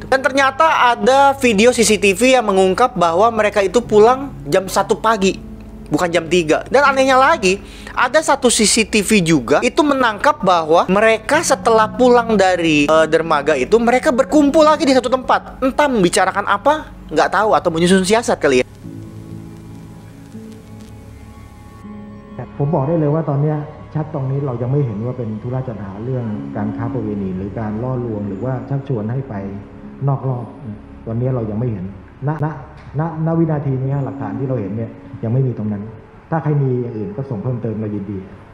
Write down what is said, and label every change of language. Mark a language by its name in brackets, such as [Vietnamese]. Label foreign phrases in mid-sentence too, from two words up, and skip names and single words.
[Indonesian] Dan ternyata ada video CCTV yang mengungkap bahwa mereka itu pulang jam 1 pagi, bukan jam 3. Dan anehnya lagi, ada satu CCTV juga itu menangkap bahwa mereka setelah pulang dari dermaga itu, mereka berkumpul lagi di satu tempat. Entah membicarakan apa, nggak tahu, atau menyusun siasat kali ya. [Thai] ผมบอกได้เลยว่าตอนนี้ชัดตรงนี้เรายังไม่เห็นว่าเป็นธุระจัดหาเรื่องการค้าประเวณีหรือการล่อลวงหรือว่าชักชวนให้ไปนอกรอบตอนนี้เรายังไม่เห็นณวินาทีนี้หลักฐานที่เราเห็นเนี่ยยังไม่มีตรงนั้นถ้าใครมีอย่างอื่นก็ส่งเพิ่มเติมเรายินดี